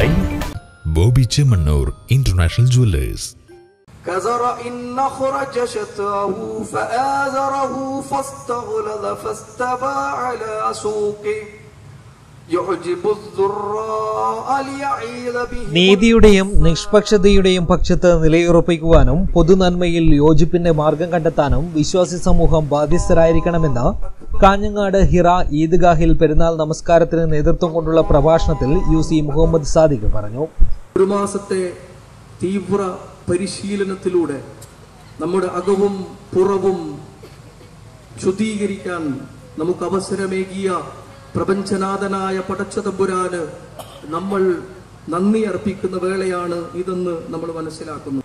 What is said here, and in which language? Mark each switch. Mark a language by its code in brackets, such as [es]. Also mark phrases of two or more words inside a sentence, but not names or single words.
[ar] Bobby Chemannur International Jewelers. كزرع خرج شطأه فآزره فاستغلظ فاستوى على سوقه يعجب الذراء ليعيذ به. [ml] നീതിയുടെയും നിഷ്പക്ഷതയുടെയും പക്ഷത്ത് നിലയുറപ്പിക്കുവാനും പൊതുനന്മയിൽ യോജിപ്പിന്റെ മാർഗം കണ്ടെത്താനും വിശ്വാസി സമൂഹം ബാധ്യസ്ഥരായിരിക്കണമെന്ന് കാഞ്ഞങ്ങാട് ഹിറ ഈദ്ഗാഹിൽ പെരുന്നാൾ നമസ്കാരത്തിന് നേതൃത്വം കൊണ്ടുള്ള പ്രഭാഷണത്തിൽ UC മുഹമ്മദ് സാദിഖ് പറഞ്ഞു. ഒരു മാസത്തെ തീവ്ര പരിശീലനത്തിലൂടെ നമ്മുടെ അകവും പുറവും ശുദ്ധീകരിക്കാൻ നമുക്ക് അവസരമേകിയ പ്രപഞ്ചനാഥനായ പടച്ചതമ്പുരാന് നമ്മൾ നന്ദി അർപ്പിക്കുന്ന വേളയാണ് ഇതെന്ന് നമ്മൾ മനസ്സിലാക്കുന്നു.